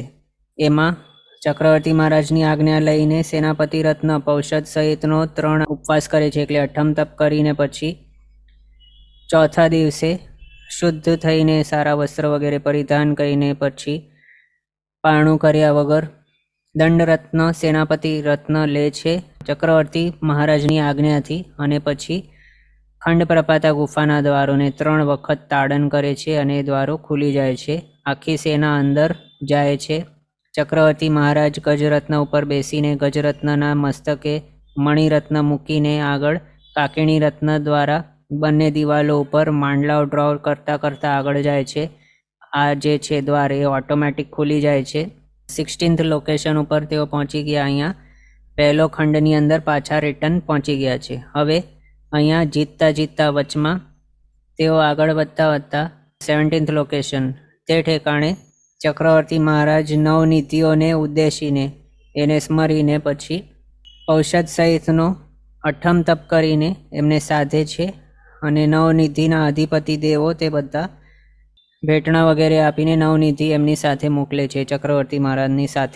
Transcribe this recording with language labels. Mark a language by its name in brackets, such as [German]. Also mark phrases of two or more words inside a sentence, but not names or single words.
[Gujarati] એમાં ચક્રવર્તી મહારાજની આજ્ઞા લઈને સેનાપતિ રત્ન પૌષધ સહિતનો 3 ઉપવાસ કરે છે, એટલે અઠમ તપ કરીને પછી ચોથા દિવસે શુદ્ધ થઈને સારા વસ્ત્ર વગેરે પરિધાન કરીને પછી પારણું કર્યા વગર દંડરત્ન સેનાપતિ રત્ન લે છે ચક્રવર્તી મહારાજની આજ્ઞાથી અને પછી ખંડ પ્રપાતા ગુફાના દ્વારોને 3 વખત તાડન કરે છે અને એ દ્વારો ખુલી જાય છે। આખી સેના અંદર જાય છે। ચક્રવર્તી મહારાજ ગજરત્ન ઉપર બેસીને ગજરત્નના મસ્તકે મણિરત્ન મૂકીને આગળ કાકિણી રત્ન દ્વારા બંને દીવાલો ઉપર માંડલાઓ ડ્રૉ કરતા કરતા આગળ જાય છે। આ જે છે દ્વાર એ ઑટોમેટિક ખુલી જાય છે। 16th લોકેશન ઉપર તેઓ પહોંચી ગયા। અહીંયા પહલો ખંડની અંદર પાછા રિટર્ન પહોંચી ગયા છે। હવે અહીંયા જીતતા જીતતા વચમાં તેઓ આગળ વધતા વધતા 17th લોકેશન તે ઠેકાણે ચક્રવર્તી મહારાજ 9 નીતિઓને ઉદ્દેશીને એને સ્મરીને પછી ઔષધ સહિતનો અઠમ તપ કરીને એમને સાધે છે અને 9 નિધિના અધિપતિ દેવો તે બધા ભેટણા વગેરે આપીને નવનિધિ એમની સાથે મોકલે છે ચક્રવર્તી મહારાજની સાથે.